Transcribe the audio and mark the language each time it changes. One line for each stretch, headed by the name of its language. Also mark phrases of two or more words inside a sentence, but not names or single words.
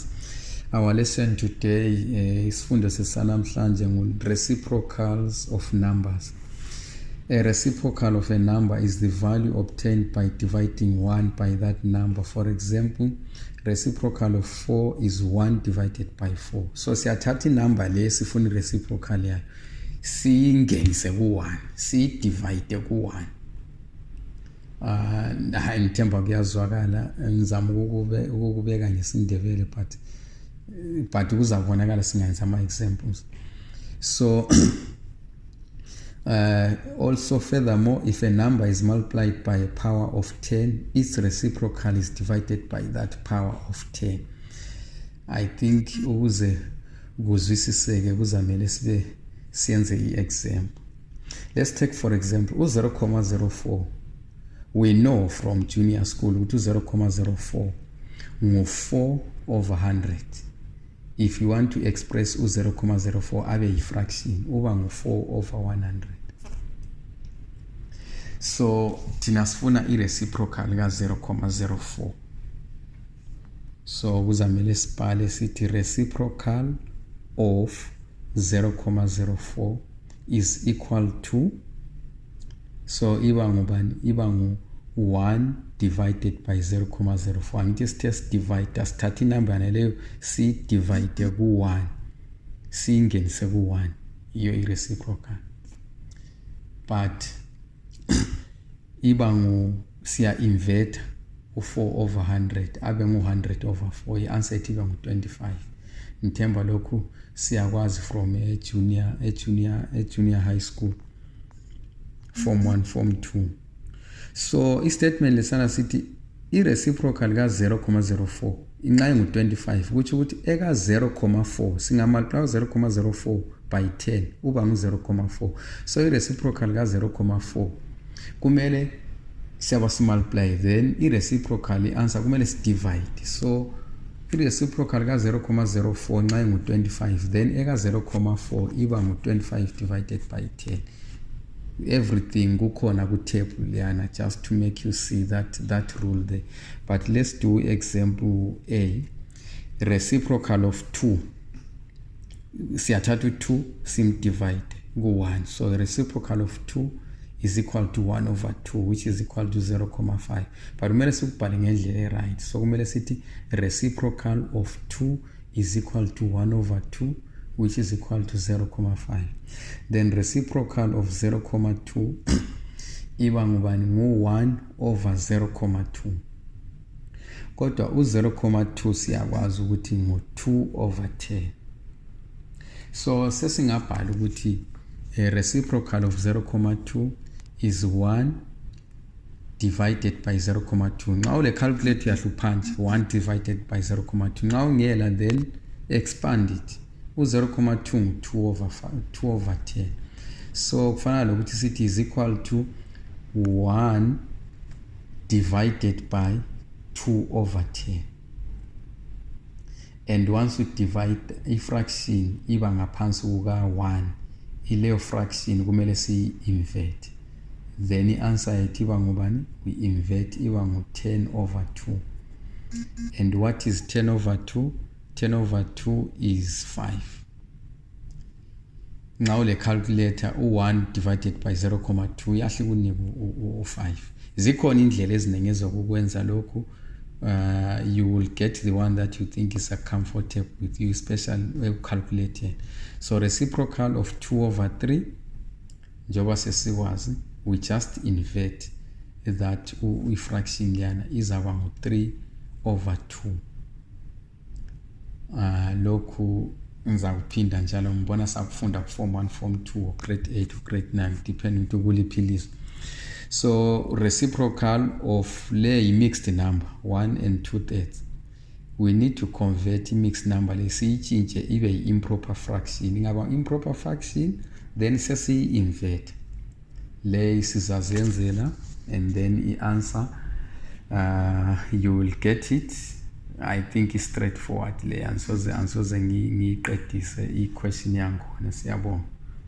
English: Our lesson today is reciprocals of numbers. A reciprocal of a number is the value obtained by dividing 1 by that number. For example, reciprocal of 4 is 1 divided by 4.
North Ndebele: So siyathatha inumber le sifuna reciprocal yayo siyingenise ku1 siyidivide ku1. Hayi ngithemba kuyazwakala, ngizama ukubeka ngesindebele but kuzabonakala singenza ama examples.
English: So also furthermore, if a number is multiplied by a power of 10, its reciprocal is divided by that power of 10. I think
North Ndebele: ukuze kuzwisiseke kuzamele sibe siyenze i-example.
English: Let's take for example 0.04. We know from junior school
North Ndebele: ukuthi 0.04 ngu-4
English: over 100. If you want to express 0.04
North Ndebele: abe yi-fraction uba ngu-4
English: over 100.
North Ndebele: So thina sifuna i-reciprocal ka-0.04. So kuzamele sibhale sithi
English: reciprocal of 0.04 is equal to,
North Ndebele: so iba ngubani? Iba ngu 1
English: divided by
North Ndebele: 0.04. Angithi sithe divide asithatha inumber yaneleyo si divide ku1 siyingenise ku1, iyo i-reciprocal. But iba ngu siya invert u4 over 100 abe ngu 100 over 4, i-answer ethi iba ngu 25. Ngithemba lokhu siyakwazi
English: from a junior high school, form 1 form 2.
North Ndebele: So i-statement lesana sithi i-reciprocal ka-0.04 inxa ngu-25, kuthi ukuthi eka 0.4 singamultiply 0.04 by 10 uba ngu-0.4. So i-reciprocal ka-0.4 kumele siyaba simultiply, then i-reciprocal i-answer kumele si-divide. So i-reciprocal ka-0.04 nxa ngu-25, then eka 0.4 iba ngu-25
English: divided by
North Ndebele: 10.
English: Everything
North Ndebele: kukhona ku-table leyana
English: just to make you see that rule there. But let's do example A. Reciprocal of 2,
North Ndebele: siyathatha 2 simdivide ku1.
English: So the reciprocal of 2 is equal to 1 over 2, which is equal to 0.5.
North Ndebele: But kumele sikubhale ngendlela right.
English: So
North Ndebele: kumele sithi
English: reciprocal of 2 is equal to 1 over 2, which is equal to 0.5. Then reciprocal of 0.2
North Ndebele: iba ngubani? Ngu-1 over 0.2. Kodwa u-0.2 siyakwazi ukuthi ngu-2 over 10.
English: So
North Ndebele: sesingabhala ukuthi
English: reciprocal of 0.2 is 1 divided by 0.2.
North Ndebele: Nxa ule calculate uyahluphanje 1
English: divided by
North Ndebele: 0.2. Nxa ungela
English: then expand it.
North Ndebele: U-0.2 2 over 10.
English: So
North Ndebele: kufanele ukuthi sithi
English: is equal to 1 divided by 2 over 10. And once we divide
North Ndebele: i-fraction iba ngaphansi kuka-1, ileyo fraction kumele siyi-invert. Then i-answer yethu iba ngubani?
English: We invert
North Ndebele: iba ngu-10 over 2.
English: And what is 10 over 2? 10 over 2 is 5.
North Ndebele: Now le calculator u1 divided by 0.2 yahle kunike u5. Zikhona indlela eziningi ezokwenza lokhu.
English: You will get the one that you think is comfortable with you, especially calculator. So reciprocal of 2 over 3,
North Ndebele: njoba sesikwazi,
English: we just invert that fraction
North Ndebele: yana izaba ngu-3
English: over 2.
North Ndebele: Lokhu ngizakuphinda njalo ngibona sakufunda
English: form 1 form 2 or grade 8 or grade 9 depending to
North Ndebele: kuliphi ilizwe.
English: So reciprocal of le mixed number 1 and 2/3, we need to convert mixed number
North Ndebele: le siyichinje ibe
English: improper fraction.
North Ndebele: Ingaba
English: improper fraction
North Ndebele: then sesiyi-invert le sizazenzela,
English: and then i-answer you will get it. I think it's straightforward
North Ndebele: le ansoze ngiyiqedise i-question yangu. Siyabonga.